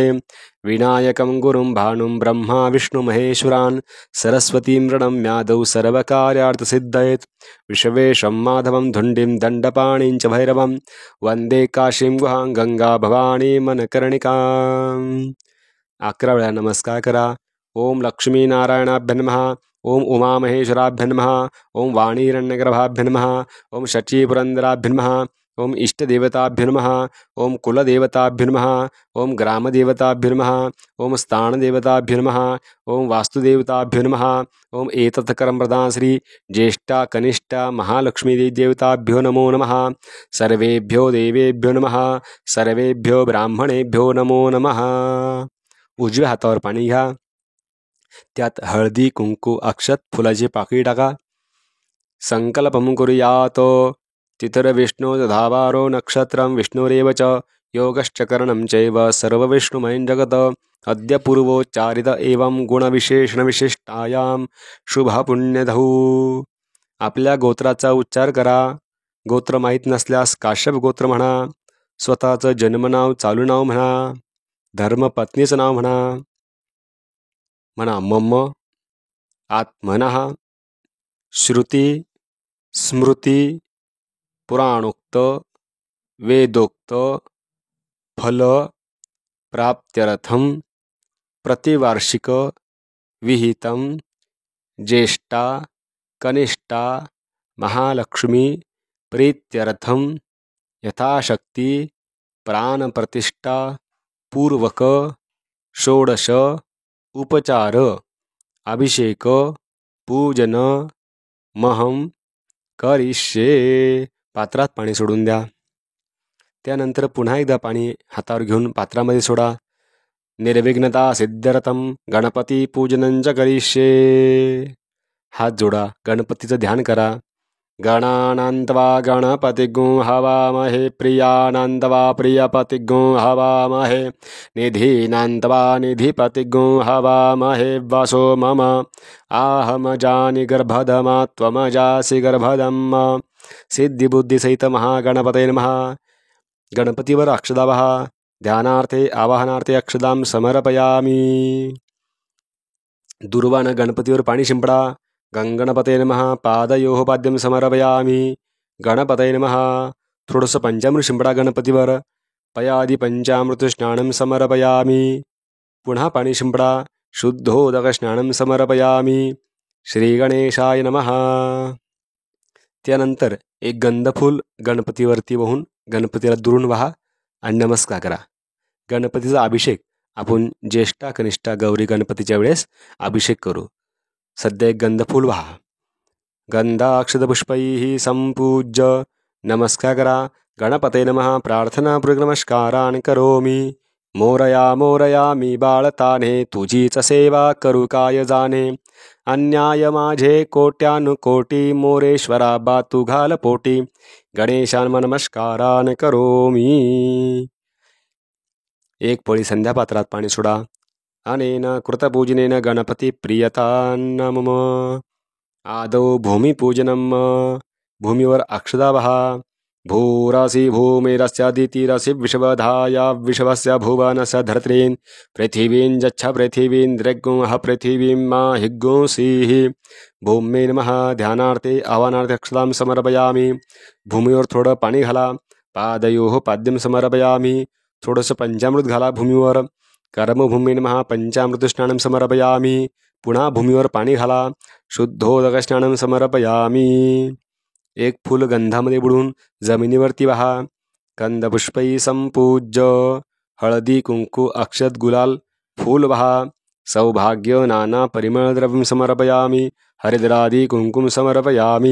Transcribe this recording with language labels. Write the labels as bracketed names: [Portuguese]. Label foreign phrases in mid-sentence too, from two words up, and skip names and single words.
[Sanskrit] विनायकं गुरुं भानुं ब्रह्मा विष्णुमहेश्वरान् सरस्वतीं प्रणम्यादौ सर्वकार्यार्थसिद्धयेत्. विश्वेशं माधवं धुण्डिं दण्डपाणिं च भैरवं वन्दे काशीं गुहां गंगा भवानी मनकर्णिकाम्. [Marathi] 11 वेळा नमस्कार करा. [Sanskrit] ओम लक्ष्मीनारायणाभ्य नमः. ओम उमामहेश्वराभ्य नमः. ओम वाणीरण्यगर्भाभ्य नमः. ओम शचीपुरंदराभ्य नमः. ओम इष्टदेवताभ्य नमः. ओम कुलदेवताभ्य नमः. ओम ग्रामदेवताभ्य नमः. ओम स्थानदेवताभ्य नमः. ओम वास्तुदेवताभ्य नमः. ओम एतत्कर्मप्रदान श्री ज्येष्ठा कनिष्ठा महालक्ष्मी देवताभ्यो नमो नमः. सर्वेभ्यो देवेभ्यो नमः. सर्वेभ्यो ब्राह्मणेभ्यो नमो नमः. [Marathi] उजव्या हातावर पाणी घ्या. त्यात हळदी कुंकू अक्षत फुलाची पाकळी टाका. [Sanskrit] संकल्पं कुर्यात. तिथिर्विष्णु धावारो नक्षत्रं विष्णुरेव च योगश्च करणं चैव सर्वविष्णुमयं जगत्. अद्य पूर्वोच्चारित एवं गुणविशेषणविशिष्टायां शुभपुण्यधौ. [Marathi] आपल्या गोत्राचा उच्चार करा. गोत्र माहीत नसल्यास काश्यप गोत्र म्हणा. स्वतःचं जन्मनाव चालू नाव म्हणा. धर्मपत्नीचं नाव म्हणा. [Sanskrit] म्हणा मम आत्मनः श्रुती स्मृती पुराणोक्त वेदोक्त फल प्राप्त्यर्थं प्रतिवार्षिक विहितं ज्येष्ठा कनिष्ठा महालक्ष्मी प्रीत्यर्थं यथाशक्ती प्राणप्रतिष्ठा पूर्वक षोडश उपचार अभिषेक पूजन महम करिष्ये. [Marathi] पात्रात पाणी सोडून द्या. त्यानंतर पुन्हा एकदा पाणी हातावर घेऊन पात्रामध्ये सोडा. [Sanskrit] निर्विघ्नता सिद्ध्यर्थम गणपती पूजनंच करिष्ये. [Marathi] हात जोडा, गणपतीचं ध्यान करा. [Sanskrit] गणानान्त्वा गणपतिगुं हवामहे प्रियानान्त्वा प्रियपतिगुं हवामहे निधीनान्त्वा निधिपतिगुं हवामहे वसो मम आहमजानि गर्भधमा त्वमजासि गर्भधम. सिद्धिबुद्धिसहित महागणपतये नमः. [Marathi] गणपतीवर अक्षदा वहा. [Sanskrit] ध्यानार्थे आवाहनार्थे अक्षदां समर्पयामी. [Marathi] दुर्वानं गणपतीवर पाणी शिंपडा. [Sanskrit] गणपतये नमः. पादयोः पाद्यं समर्पयामी. गणपतये नमः. [Marathi] थोडंसं पंचामृत शिंपडा गणपतीवर. [Sanskrit] पयादि पंचामृत स्नानं समर्पयामी. [Marathi] पुन्हा पाणी शिंपडा. [Sanskrit] शुद्धोदक स्नानं समर्पयामी. श्री गणेशाय नमः. [Marathi] त्यानंतर एक गंधफूल गणपतीवरती वाहून गणपतीला दुरून वहा आणि नमस्कार करा. गणपतीचा अभिषेक आपण ज्येष्ठा कनिष्ठा गौरी गणपतीच्या वेळेस अभिषेक करू. सध्या एक गंधफूल वहा. [Sanskrit] गंधाक्षतपुष्पैः संपूज्य [Marathi] नमस्कार करा. [Sanskrit] गणपते नमः. प्रार्थनापूर्वक नमस्कारान् करोमि. [Marathi] मोरया मोरया मी बाळताने तुझीच सेवा करू काय जाणे. अन्याय माझे कोट्यानुकोटी मोरेश्वरा बा तू घाल पोटी. [Sanskrit] गणेशान नमस्कारान् करोमि. एक पळी संध्यापात्रात पाणी सोडा. अनेन कृतपूजनेन गणपती प्रियतान्न मम. आदौ भूमिपूजनम. [Marathi] भूमीवर अक्षदा वहा. [Sanskrit] भूरासी भूमिरस्यादितिरसि विश्वधाया विश्वस्य भुवनस्य धर्त्रीन् पृथिवीं जच्छ पृथिवीं द्रग्गुं पृथिवीं मा हिग्गुंसीः. भूमे नमः. ध्यानार्थे आवाहनार्थे अक्षदां समर्पयामी. [Marathi] भूमीवर थोडं पाणी घाला. [Sanskrit] पादयोः पाद्यं समर्पयामी. [Marathi] थोडंसं पंचामृत घाला भूमीवर. [Sanskrit] कर्मभूमी नमः. पंचामृत स्नानं समर्पयामी. [Marathi] पुन्हा भूमीवर पाणी घाला. [Sanskrit] शुद्धोदक स्नानं समर्पयामी. [Marathi] एक फूल गंधामध्ये बुडून जमिनीवरती वहा. [Sanskrit] गंधपुष्पै संपूज्य [Marathi] हळदी कुंकू अक्षत गुलाल फूल वहा. [Sanskrit] सौभाग्य नाना परिमळद्रव्यं समर्पयामी. हरिद्रादी कुंकुम समर्पयामी.